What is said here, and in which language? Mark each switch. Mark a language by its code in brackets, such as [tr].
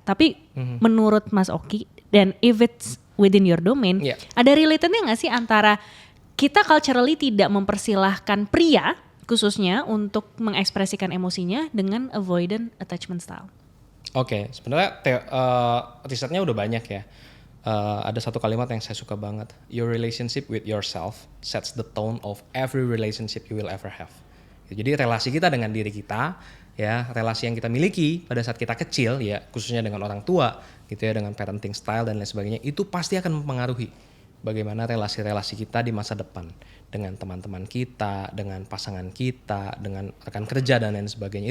[id] Tapi menurut Mas Oki, dan [en] if it's within your domain, [id] ada relatednya gak sih antara kita [en] culturally [id] tidak mempersilahkan pria khususnya untuk mengekspresikan emosinya dengan avoidant attachment style? Oke, sebenarnya risetnya udah banyak ya. Ada satu kalimat yang saya suka banget. [en] Your relationship with yourself sets the tone of every relationship you will ever have. [id] Jadi relasi kita dengan diri kita, ya, relasi yang kita miliki pada saat kita kecil, ya, khususnya dengan orang tua, gitu ya, dengan parenting style dan lain sebagainya, itu pasti akan mempengaruhi bagaimana relasi-relasi kita di masa depan dengan teman-teman kita, dengan pasangan kita, dengan rekan kerja dan lain sebagainya.